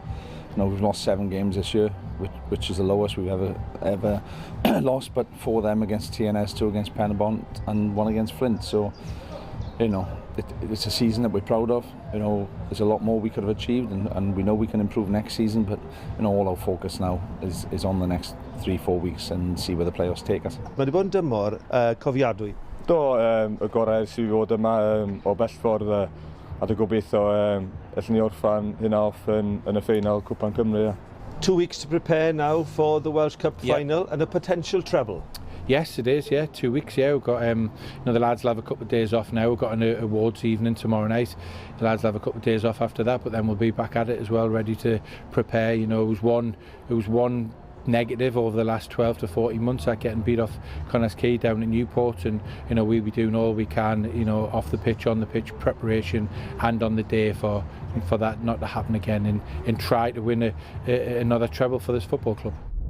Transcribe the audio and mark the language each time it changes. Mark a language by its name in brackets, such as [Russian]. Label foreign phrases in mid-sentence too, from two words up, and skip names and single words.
[English] You know, we've lost 7 games this year, which is the lowest we've ever lost, but 4 of them against TNS, 2 against Penabont, and 1 against Flint. So, you know, it's a season that we're proud of. You know, there's a lot more we could have achieved, and we know we can improve next season, but you know, all our focus now is on the next 3-4 weeks and see where the playoffs take us. [Welsh] Mae wedi bod yn dymor cofiadwy. Do, y gorau sydd i fod yma o bellffordd a dy gobeithio allwn ni orffan hynna off yn y ffeinal Cwpan Cymru. [English] 2 weeks to prepare now for the Welsh Cup final and a potential treble. Yes, it is, yeah, 2 weeks, yeah. We've got, you know, the lads will have a couple of days off now. We've got an awards evening tomorrow night. The lads will have a couple of days off after that, but then we'll be back at it as well, ready to prepare. You know, it was one negative over the last 12 to 14 months, like getting beat off Connah's Quay down in Newport, and you know, we'll be doing all we can, you know, off the pitch, on the pitch preparation, and on the day for that not to happen again, and try to win another treble for this football club.